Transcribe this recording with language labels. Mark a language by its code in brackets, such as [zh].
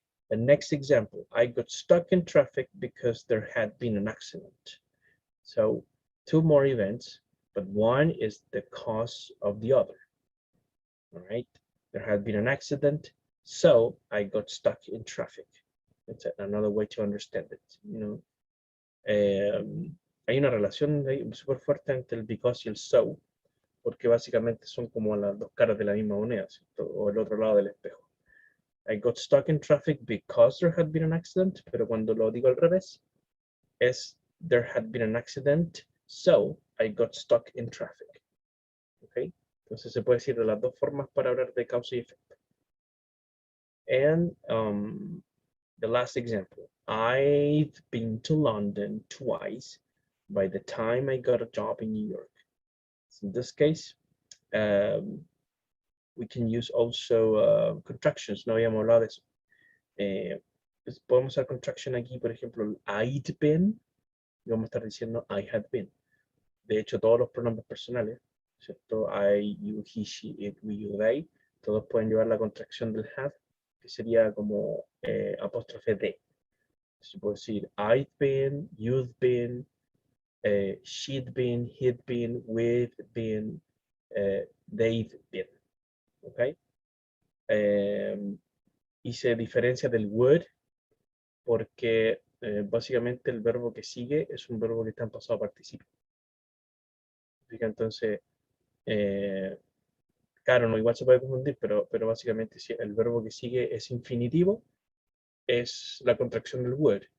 [en] The next example, I got stuck in traffic because there had been an accident. So 2 more events, but one is the cause of the other. All right, there had been an accident, so I got stuck in traffic. It's another way to understand it, you know. [es] Hay una relación súper fuerte entre el because y el so, porque básicamente son como las dos caras de la misma moneda, ¿cierto? O el otro lado del espejo. [en] I got stuck in traffic because there had been an accident, [es] pero cuando lo digo al revés, es [en] there had been an accident, so I got stuck in traffic. [es] Okay, entonces se puede decir de las dos formas para hablar de causa y efecto. [en] And the last example, I've been to London twice by the time I got a job in New York. So in this case, we can use also contractions. [es] No habíamos hablado de eso. Podemos usar contraction aquí, por ejemplo, [en] I'd been, [es] y vamos a estar diciendo [en] I had been. [es] De hecho, todos los pronombres personales, ¿cierto? [en] I, you, he, she, it, we, you, they, [es] todos pueden llevar la contracción del had, que sería como apóstrofe de. Se puede decir [en] I'd been, you've been, she'd been, he'd been, we've been, they've been. Okay. [es] Y se diferencia del would porque básicamente el verbo que sigue es un verbo que está en pasado participio. Entonces, claro, no, igual se puede confundir, pero básicamente si el verbo que sigue es infinitivo, es la contracción del would.